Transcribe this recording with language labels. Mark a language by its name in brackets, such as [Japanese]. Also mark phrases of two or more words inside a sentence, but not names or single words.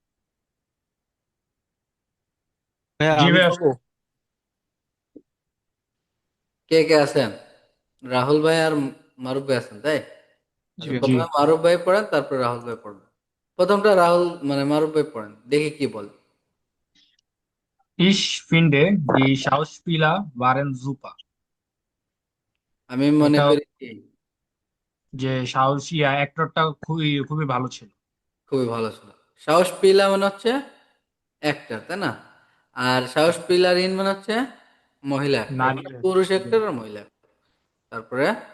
[Bangla] ভাইয়া জি আমি ভাইয়া। পড়বো। কে কে আছেন? রাহুল ভাই আর মারুফ ভাই আছেন, তাই? জি আচ্ছা, ভাইয়া। জি। প্রথমে মারুফ ভাই পড়েন, তারপরে রাহুল ভাই পড়বেন। প্রথমটা রাহুল মানে মারুফ ভাই পড়েন, দেখি কি বলে। [German] Ich finde, die Schauspieler waren super. [Bangla] আমি মনে এটা করি কি যে অ্যাক্টরটা খুবই খুবই ভালো ছিল। খুবই ভালো ছিল। সাহস পিলা মানে হচ্ছে অ্যাক্টর, তাই না? আর সাহস পিলারিন মানে হচ্ছে মহিলা অ্যাক্টর, নারী। মানে পুরুষ অ্যাক্টর আর মহিলা actor। তারপরে